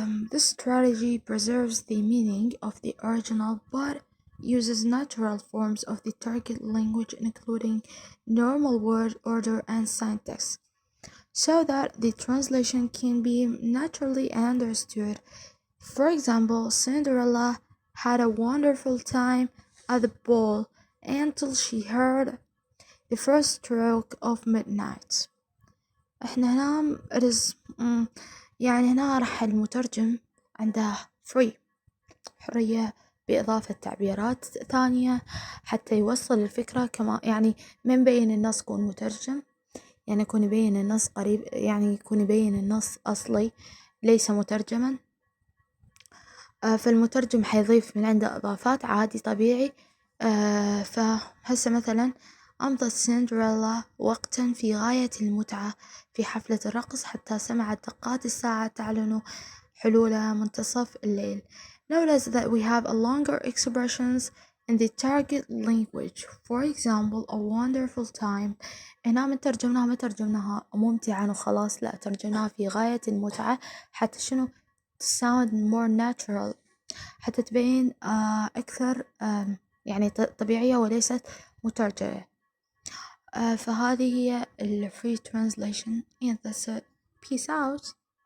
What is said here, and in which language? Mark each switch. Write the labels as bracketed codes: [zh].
[en] This strategy preserves the meaning of the original but uses natural forms of the target language, including normal word order and syntax, so that the translation can be naturally understood. For example, Cinderella had a wonderful time at the ball until she heard the first stroke of midnight. [ar] احنا هنا يعني هنا راح المترجم عنده حرية بإضافة تعبيرات ثانية حتى يوصل الفكرة، كما يعني ما مبين النص يكون مترجم، يعني يكون يبين النص قريب، يعني يكون يبين النص أصلي ليس مترجما. فالمترجم حيضيف من عنده إضافات عادي طبيعي. فهسه مثلا أمضت سندريلا وقتا في غاية المتعة في حفلة الرقص حتى سمعت دقات الساعة تعلن حلول منتصف الليل. [en] Notice that we have a longer expressions in the target language. For example, a wonderful time. [ar] هنا ما ترجمناها ممتعا وخلاص، لا، ترجمناها في غاية المتعة حتى شنو [en] sound more natural، [ar] حتى تبين أكثر يعني طبيعية وليست مترجمة. فهذه هي ال [en] free translation and that's it. Peace out.